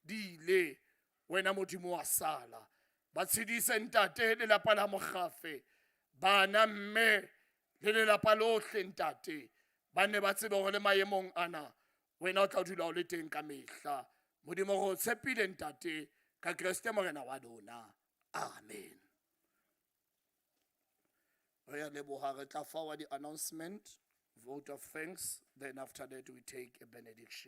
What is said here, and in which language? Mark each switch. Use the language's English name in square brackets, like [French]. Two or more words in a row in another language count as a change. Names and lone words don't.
[Tswana] di ile wena modimo wa sala ba tshedise ntate lelapa la Mogafe bana mme le lelapa lohle ntate ba ne ba tsebe gore le maemong ana wena o tla dula o le teng ka mehla modimo go tshepile ntate ka Kriste morena wa rona amen. Re a leboga re tla [English] forward the announcement, vote of thanks, then after that we take a benediction.